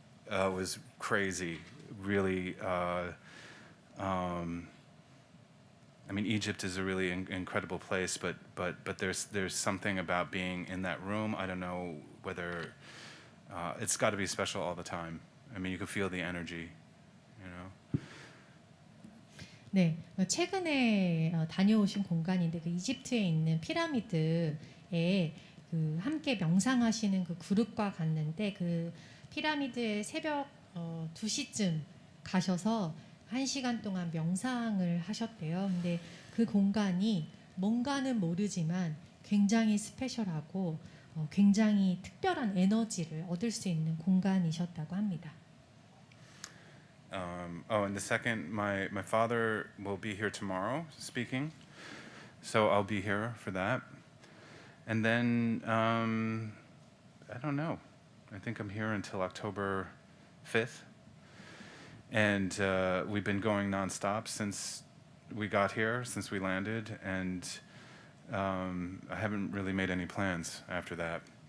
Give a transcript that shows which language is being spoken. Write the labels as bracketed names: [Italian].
[English] It was crazy, really. I mean, Egypt is a really incredible place, but there's something about being in that room. I don't know whether it's got to be special all the time. I mean, you can feel the energy, you know. [Korean] 네, 최근에 다녀오신 공간인데 그 이집트에 있는 피라미드에 그 함께 명상하시는 그 그룹과 갔는데 그 피라미드에 새벽 2시쯤 가셔서 1시간 동안 명상을 하셨대요. 근데 그 공간이 뭔가는 모르지만 굉장히 스페셜하고 굉장히 특별한 에너지를 얻을 수 있는 공간이셨다고 합니다. [English] And the second, my father will be here tomorrow speaking, so I'll be here for that. And then I don't know. I think I'm here until October 5th, and we've been going nonstop since we got here, since we landed, and I haven't really made any plans after that.